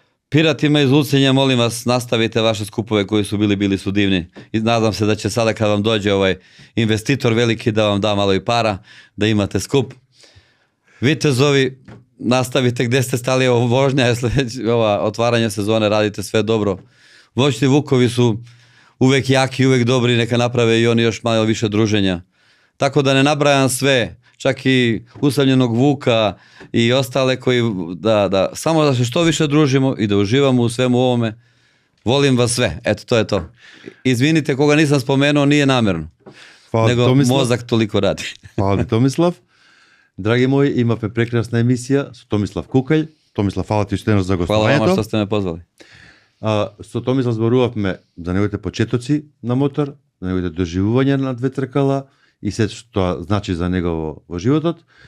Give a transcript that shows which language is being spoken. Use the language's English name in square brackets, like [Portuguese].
[Serbian] Пиратима из Луцења, молим вас, наставите ваши скупове кои су били су дивни. И надам се да ќе сада кад вам доđe овај инвеститор велики да вам да мало и пара, да имате скуп. Витезови, наставите где сте стали, ово вожња е ова отварање сезоне, радите све добро. Воќни Вукови су увек јаки, увек добри, нека направе и они још мало више дружења. Тако да не набрајам све, чак и усамљеног Вука и остале кои само да се што више дружимо и да уживамо у свему овоме. Волим вас све. [Macedonian] Ето тоа е тоа. [Serbian] Извините кога нисам споменуо, nije намерно. Него мозак толико ради. [Macedonian] Фала ти, Томислав. Драги мои, имавме прекрасна емисија со Томислав Кукаљ. Томислав, фала ти уште за гостувањето. [Serbian] Фала вам што сте ме позвали. [Macedonian] Со Томислав зборувавме за неговите почетоци на мотор, за неговите доживувања на две тркала и се што значи за него во животот.